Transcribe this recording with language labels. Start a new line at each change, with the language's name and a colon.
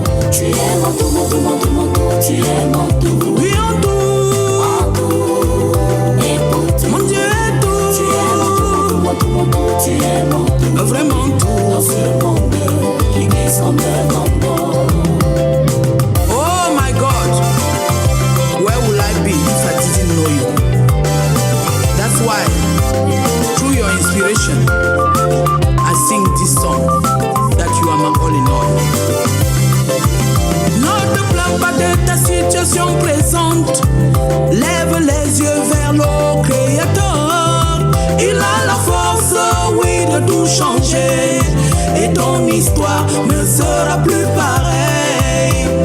French: Tu es mon tout, mon tout, mon tout, mon tout. Tu es mon tout. Oui, en tout. En tout. Et pour tout. Mon Dieu est tout. Tu es mon tout, mon tout, mon tout, mon tout. Tu es mon tout. Vraiment tout. Dans ce monde qui glisse comme le lambeau.
English: Oh my God. Where will I be if I didn't know you? That's why, through your inspiration, I sing this song, that you are my all in all.
French: Ne te plains pas de ta situation présente. Lève les yeux vers le Créateur. Il a la force, oui, de tout changer. Et ton histoire ne sera plus pareille.